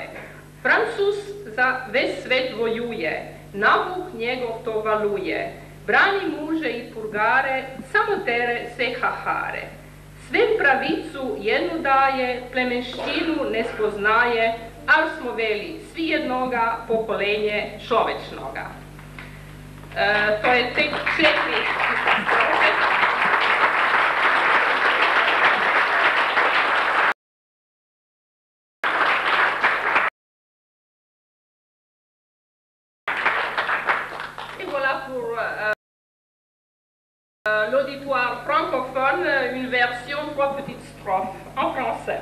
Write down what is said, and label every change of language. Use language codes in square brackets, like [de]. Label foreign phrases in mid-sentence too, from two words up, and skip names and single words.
[kjv] Francuz za ves svet vojuje, navuk njegov to valuje, brani muže i purgare, samo tere se hahare. Svem pravicu jednu daje, plemenštinu ne spoznaje, ali smo veli svi jednoga pokolenje čovečnoga. [hr] To je tek 4 strofe. [fr] Et voilà pour l'auditoire francophone, une version, 3 petites strophes en français.